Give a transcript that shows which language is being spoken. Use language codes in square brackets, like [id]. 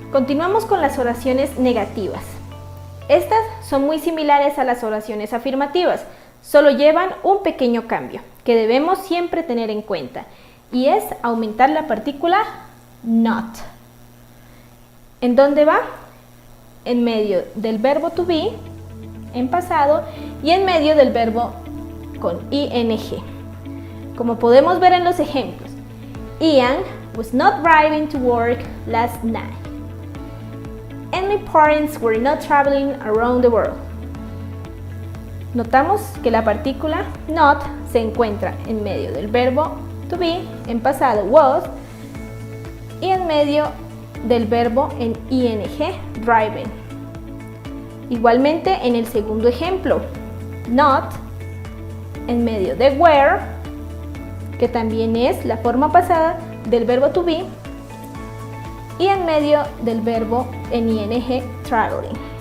[es] Continuamos con las oraciones negativas. Estas son muy similares a las oraciones afirmativas, solo llevan un pequeño cambio que debemos siempre tener en cuenta, y es aumentar la partícula not. ¿En dónde va? En medio del verbo to be, en pasado, y en medio del verbo con ing. Como podemos ver en los ejemplos, [en] Ian was not driving to work last night, and my parents were not traveling around the world. [es] Notamos que la partícula not se encuentra en medio del verbo to be, en pasado was, y en medio del verbo en ing, driving. Igualmente en el segundo ejemplo, not en medio de were, que también es la forma pasada del verbo to be, y en medio del verbo en ing, traveling.